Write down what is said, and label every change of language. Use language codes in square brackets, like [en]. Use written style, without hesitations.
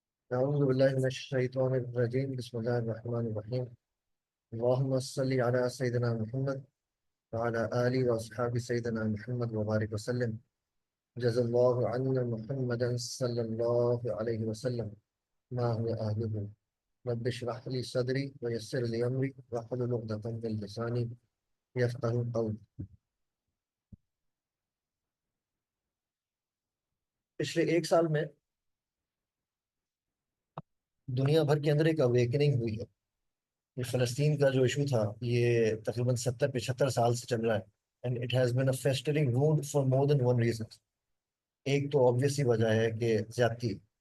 [ar] اعوذ باللہ من الشیطان الرجیم، بسم اللہ الرحمن الرحیم. اللہم صلی علی سیدنا محمد وعلی آلہ واصحاب سیدنا محمد وبارک وسلم. جزا اللہ عنا محمدا صلی اللہ علیہ وسلم ما هو أهله. رب اشرح لي صدري ويسر لي أمري واحلل عقدة من لساني يفقهوا قولي. [ur] پچھلے ایک سال میں دنیا بھر کے اندر ایک اویکننگ ہوئی ہے. یہ فلسطین کا جو ایشو تھا یہ تقریباً 70-75 سال سے چل رہا ہے. [en] And it has been a festering wound for more than one reason. [ur] ایک تو آبویس سی وجہ ہے کہ زیادتی.